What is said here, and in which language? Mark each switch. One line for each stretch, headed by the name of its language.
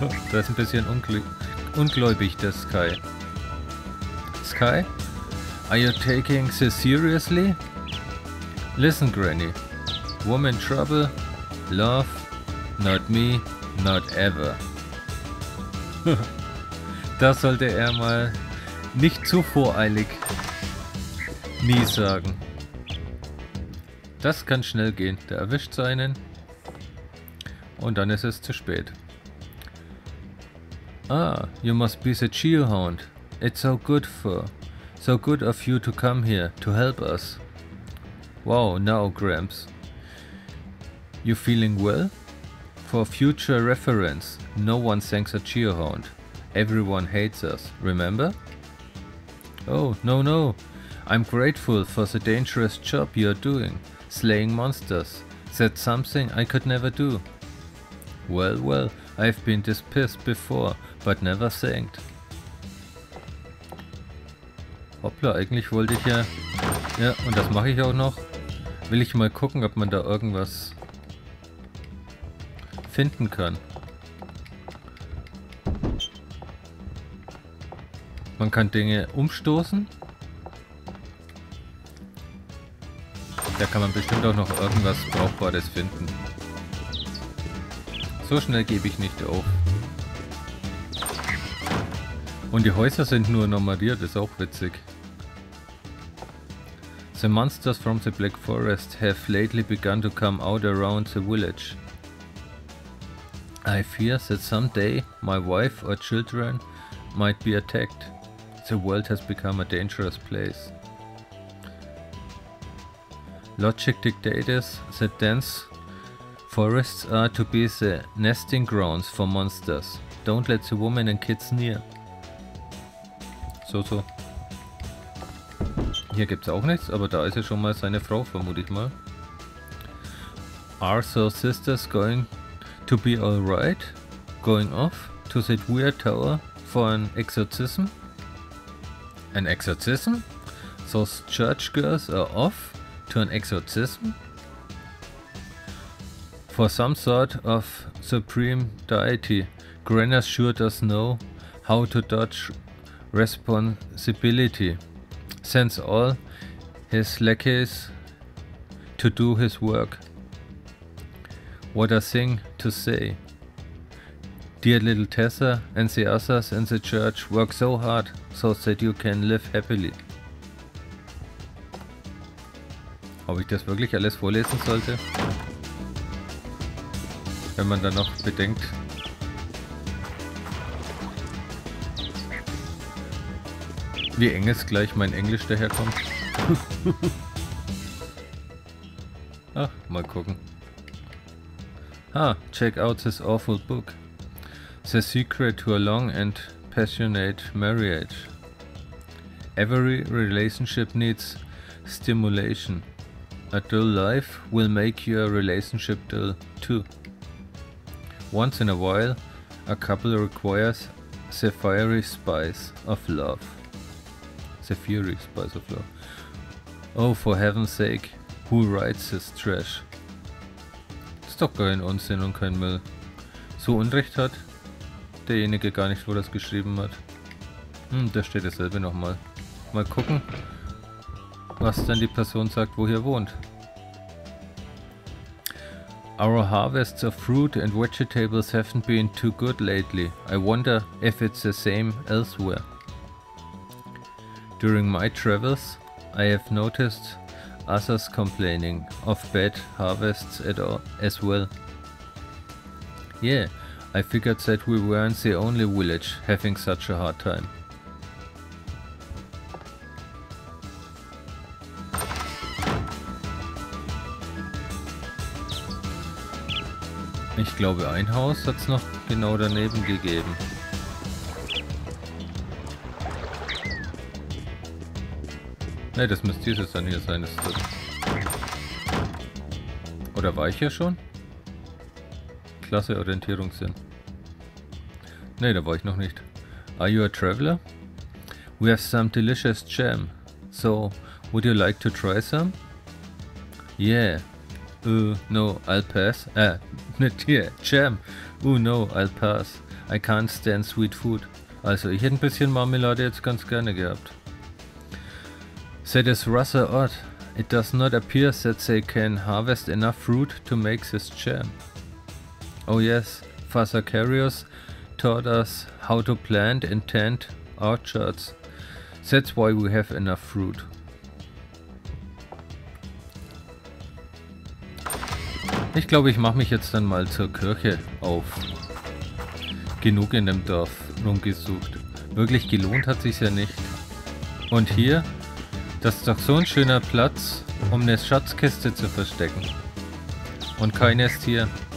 German: Das ist ein bisschen ungläubig, der Sky. Sky?
English: Are you taking this seriously? Listen, Granny. Woman trouble, love, not me, not ever.
German: Das sollte er mal nicht zu voreilig nie sagen. Das kann schnell gehen. Der erwischt seinen und dann ist es zu spät.
English: Ah, you must be the Geohound. It's so good of you to come here to help us. Wow, now Gramps. You feeling well? For future reference, no one thanks a Geohound. Everyone hates us, remember? Oh, no. I'm grateful for the dangerous job you're doing, slaying monsters. That's something I could never do. Well, I've been dispissed before, but never thanked.
German: Hoppla, eigentlich wollte ich ja... Ja, und das mache ich auch noch. Will ich mal gucken, ob man da irgendwas finden kann. Man kann Dinge umstoßen. Da kann man bestimmt auch noch irgendwas Brauchbares finden. So schnell gebe ich nicht auf. Und die Häuser sind nur nummeriert, ist auch witzig.
English: The monsters from the Black Forest have lately begun to come out around the village. I fear that someday my wife or children might be attacked. The world has become a dangerous place. Logic dictates that dense forests are to be the nesting grounds for monsters. Don't let the women and kids near. So.
German: Hier gibt's auch nichts, aber da ist ja schon mal seine Frau, vermute ich mal.
English: Are those sisters going to be alright? Going off to that weird tower for an exorcism? An exorcism? Those church girls are off to an exorcism? For some sort of supreme deity, Grannis sure does know how to dodge responsibility. Sends all his lackeys to do his work. What a thing to say. Dear little Tessa and the others in the church work so hard so that you can live happily.
German: Ob ich das wirklich alles vorlesen sollte? Wenn man dann noch bedenkt, wie eng es gleich mein Englisch daherkommt. Ach, mal gucken.
English: Check out this awful book. The secret to a long and passionate marriage. Every relationship needs stimulation. A dull life will make your relationship dull too. Once in a while, a couple requires the fiery spice of love. The fiery spice of love. Oh, for heaven's sake, who writes this trash?
German: Ist doch kein Unsinn und kein Müll. So Unrecht hat derjenige gar nicht, wo das geschrieben hat. Da steht dasselbe nochmal. Mal gucken, was dann die Person sagt, wo hier wohnt.
English: Our harvests of fruit and vegetables haven't been too good lately. I wonder if it's the same elsewhere. During my travels, I have noticed others complaining of bad harvests as well. Yeah, I figured that we weren't the only village having such a hard time.
German: Ich glaube, ein Haus hat es noch genau daneben gegeben. Ne, das müsste dieses dann hier sein. Oder war ich hier schon? Klasse Orientierungssinn. Ne, da war ich noch nicht.
English: Are you a traveler? We have some delicious jam. So, would you like to try some? Yeah. No, I'll pass.
German: Nicht hier.
English: Jam. No, I'll pass. I can't stand sweet food.
German: Also, ich hätte ein bisschen Marmelade jetzt ganz gerne gehabt.
English: That is rather odd. It does not appear that they can harvest enough fruit to make this jam. Oh yes, Father Carius taught us how to plant and tend orchards. That's why we have enough fruit.
German: Ich glaube, ich mache mich jetzt dann mal zur Kirche auf. Genug in dem Dorf rumgesucht. Wirklich gelohnt hat sich's ja nicht. Und hier, das ist doch so ein schöner Platz, um eine Schatzkiste zu verstecken. Und keiner ist hier.